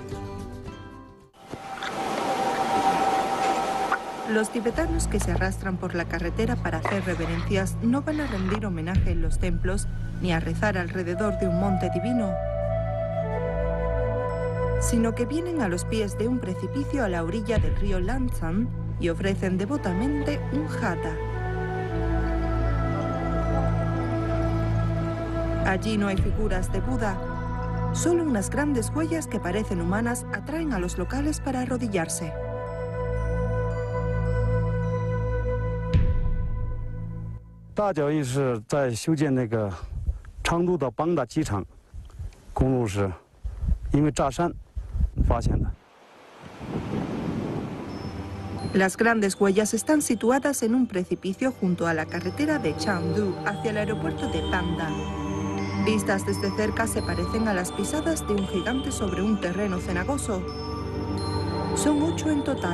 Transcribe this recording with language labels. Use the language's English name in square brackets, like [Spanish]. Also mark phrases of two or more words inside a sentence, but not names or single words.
[Spanish] Los tibetanos que se arrastran por la carretera para hacer reverencias no van a rendir homenaje en los templos ni a rezar alrededor de un monte divino, sino que vienen a los pies de un precipicio a la orilla del río Lancang y ofrecen devotamente un jata. Allí no hay figuras de Buda, solo unas grandes huellas que parecen humanas atraen a los locales para arrodillarse. [Chinese] 大脚印是在修建那个昌都的邦达机场公路时，因为炸山发现的。 [Spanish] Las grandes huellas están situadas en un precipicio junto a la carretera de Chengdu hacia el aeropuerto de Panda. Vistas desde cerca se parecen a las pisadas de un gigante sobre un terreno cenagoso. Son 8 en total.